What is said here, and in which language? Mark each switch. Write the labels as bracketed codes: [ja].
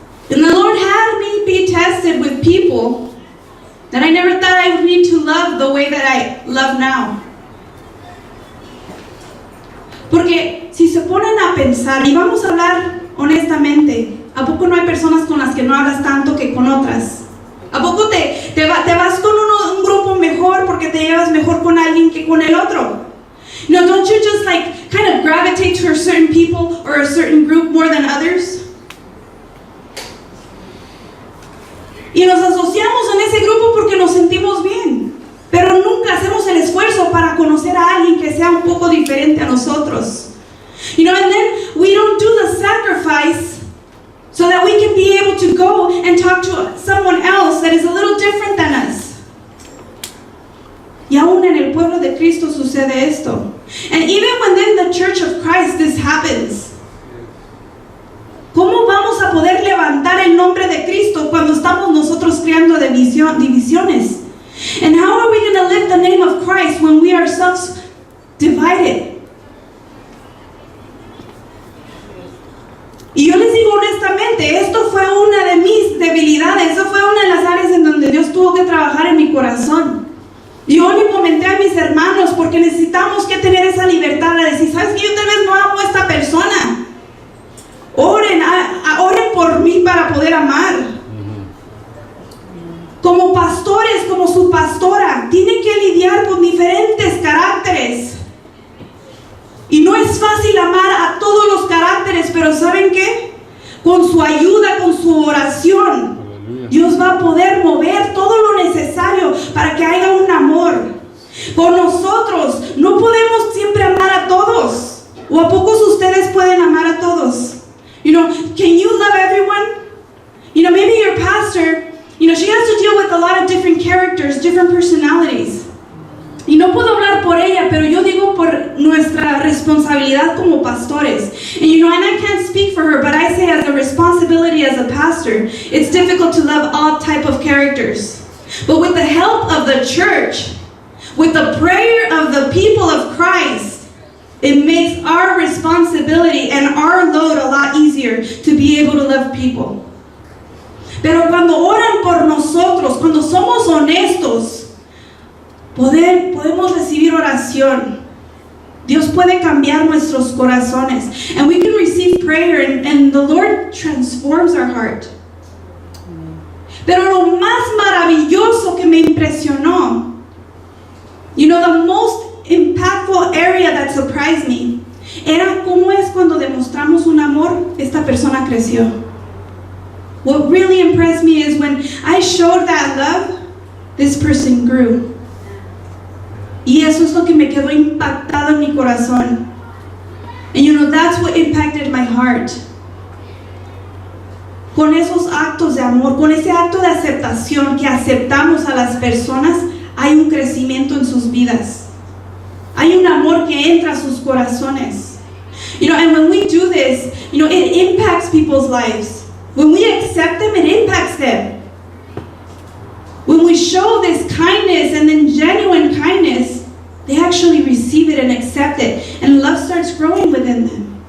[en] And the Lord had me be tested with people that I never thought I would need to love the way that I love now. [es] Porque si se ponen a pensar, y vamos a hablar honestamente, ¿a poco no hay personas con las que no hablas tanto que con otras? ¿A poco te vas con un grupo mejor porque te llevas mejor con alguien que con el otro? [en] No, don't you just like kind of gravitate to a certain people or a certain group more than others? [es] Y nos asociamos en ese grupo porque nos sentimos bien, pero nunca hacemos el esfuerzo para conocer a alguien que sea un poco diferente a nosotros. [en] You know, and then we don't do the sacrifice so that we can be able to go and talk to someone else that is a little different than us. [es] Y aún en el pueblo de Cristo sucede esto. [en] And even within the church of Christ this happens. [es] ¿Cómo vamos a poder levantar el nombre de Cristo cuando estamos nosotros creando divisiones? [en] And how are we going to lift the name of Christ when we ourselves divided? [es] Y yo les digo honestamente, esto fue una de mis debilidades, eso fue una de las áreas en donde Dios tuvo que trabajar en mi corazón. Yo le comenté a mis hermanos porque necesitamos que tener esa libertad de decir, ¿sabes qué? Yo tal vez no amo a esta persona. Oren por mí para poder amar. Como pastores, como su pastora, tienen que lidiar con diferentes caracteres. Y no es fácil amar a todos los caracteres, pero ¿saben qué? Con su ayuda, con su oración, Dios va a poder mover todo lo necesario para que haya un amor. Por nosotros no podemos siempre amar a todos. ¿O a pocos ustedes pueden amar a todos? [en] You know, can you love everyone? You know, maybe your pastor, you know, she has to deal with a lot of different characters, different personalities. [es] Y no puedo hablar por ella, pero yo digo por nuestra responsabilidad como pastores. [en] And you know, and I can't speak for her, but I say as a responsibility as a pastor, it's difficult to love all type of characters. But with the help of the church, with the prayer of the people of Christ, it makes our responsibility and our load a lot easier to be able to love people. [es] Pero cuando oran por nosotros, nosotros, cuando somos honestos, podemos recibir oración. Dios puede cambiar nuestros corazones. [en] And we can receive prayer and the Lord transforms our heart. [es] Pero lo más maravilloso que me impresionó, [en] the most impactful area that surprised me, [es] era cómo es cuando demostramos un amor, esta persona creció. [en] What really impressed me is when I showed that love, this person grew. [es] Y eso es lo que me quedó impactado en mi corazón. [en] And that's what impacted my heart. [es] Con esos actos de amor, con ese acto de aceptación que aceptamos a las personas, hay un crecimiento en sus vidas. Hay un amor que entra a sus corazones. [en] And when we do this, it impacts people's lives. When we accept them, it impacts them. When we show this kindness and then genuine kindness, they actually receive it and accept it, and love starts growing within them.